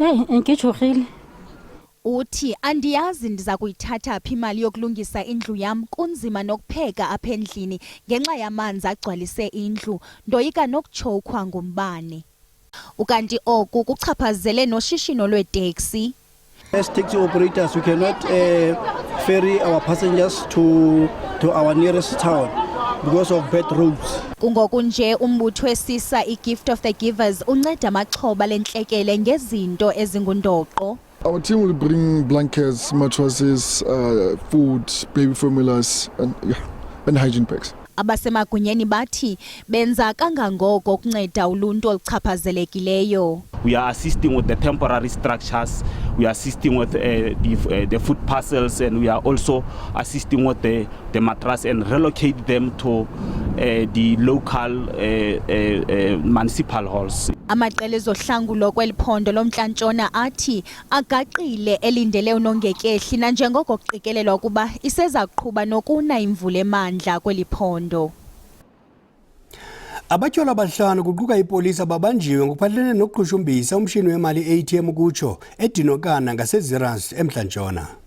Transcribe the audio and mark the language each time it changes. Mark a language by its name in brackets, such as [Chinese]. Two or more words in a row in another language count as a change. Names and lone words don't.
[Xhosa] Uthi andiyazi ndiza kuyithatha phi imali yokulungisa indlu yam, kunzima nokupheka apha endlini ngenxa yamanzi agcwalise indlu, ndoyika nokuchokwa ngumbane. Ukanti oku kuchaphazele noshishino lweeteksi. [English] As taxi operators, we cannot ferry our passengers to our nearest town because of bad roads. [Xhosa] Kungoku nje umbutho wesisa iGift of the Givers unceda amaxhoba lentlekele ngezinto ezingundoqo. [English] Our team will bring blankets, mattresses, food, baby formulas, and hygiene packs. [Xhosa] Abasemagunyeni bathi benza kangangoko ukunceda uluntu oluchaphazelekileyo. [English] We are assisting with the temporary structures, we are assisting with the food parcels, and we are also assisting with the mattress and relocate them to the local municipal halls. [Xhosa] Amaqela ezohlangulo kweliphondo lomntla-ntshona athi agaqile elindele unongekehli nanjengoko kuqikelelwa ukuba iseza kuqhuba nokuna imvula emandla kweliphondo. Abatyholwa abahlanu kuquka ipolisi ababanjiwe ngokuphathelene nokuqhushumbisa umshini wemali ATM kutsho eDinokana ngaseZerans eMntla-Ntshona.